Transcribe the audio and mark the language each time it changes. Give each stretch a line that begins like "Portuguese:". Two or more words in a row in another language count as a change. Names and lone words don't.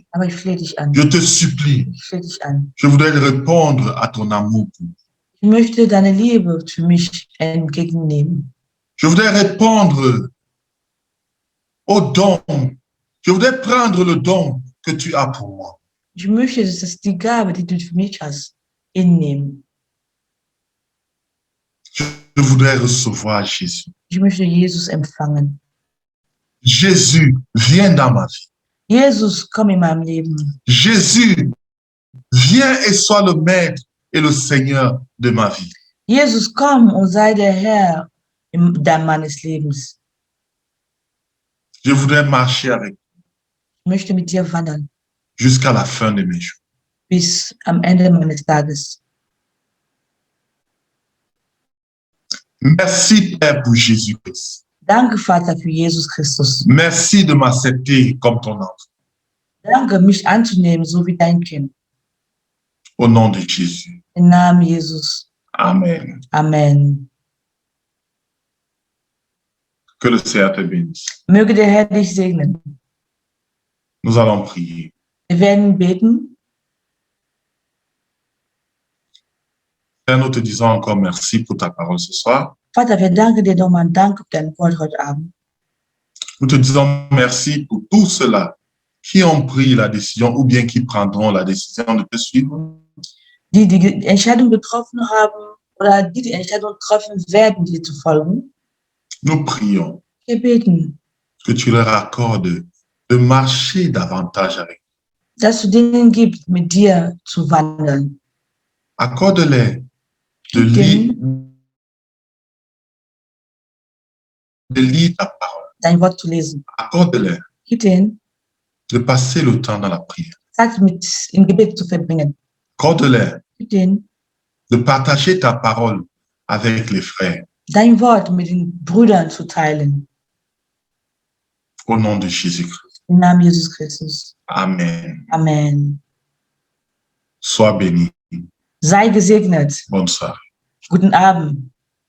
German: Aber ich flehe dich an.
French: je te supplie,
German: Ich flehe dich an.
French: je voudrais répondre à ton amour pour moi.
German: Ich möchte deine Liebe für mich entgegennehmen.
French: Je voudrais répondre au don. Je voudrais prendre le don que tu as pour moi.
German: Ich möchte, dass das die Gabe, die du für mich hast, hinnehmen.
French: Je voudrais recevoir Jésus.
German: Ich möchte Jesus empfangen.
French: Jésus, viens dans ma vie.
German: Jesus, komm in meinem Leben.
French: Jésus, viens et sois le maître et le Seigneur de ma vie.
German: Jesus, komm und sei der Herr meines Lebens.
French: Je voudrais marcher avec toi
German: Ich möchte mit dir wandern
French: jusqu'à la fin de mes jours.
German: bis am Ende meines Tages.
French: Merci, Père, pour Jésus-Christ.
German: Danke, Vater, für Jesus Christus.
French: Merci de m'accepter comme ton enfant.
German: Danke, mich anzunehmen, so wie dein Kind.
French: Au nom de Jésus.
German: Im Namen Jesus.
French: Amen.
German: Amen.
French: Que le Seigneur te bénisse.
German: Möge der Herr dich segnen.
French: Nous allons prier.
German: Wir werden beten.
French: Seigneur, nous te disons encore merci pour ta parole ce soir.
German: Vater, wir danken dir nochmal und danke für dein Wort heute Abend.
French: Nous te disons merci pour tous ceux-là qui ont pris la décision ou bien qui prendront la décision de te suivre.
German: Die die Entscheidung getroffen haben oder die Entscheidung treffen werden, dir zu folgen.
French: Nous prions
German: Wir beten,
French: que tu leur accordes de marcher davantage avec.
German: dass du denen gibst, mit dir zu wandern.
French: Accorde-les de lire ta parole.
German: Dein Wort zu lesen.
French: Accorde-les
German: Gib denen,
French: de passer le temps dans la prière.
German: Zeit mit im Gebet zu verbringen.
French: Accorde-les
German: Gib denen,
French: de partager ta parole avec les frères.
German: dein Wort mit den Brüdern zu teilen.
French: Au nom de Jésus-Christ.
German: Im Namen Jesus Christus.
French: Amen.
German: Amen.
French: Sois béni.
German: Sei gesegnet.
French: Bonne soirée.
German: Guten Abend.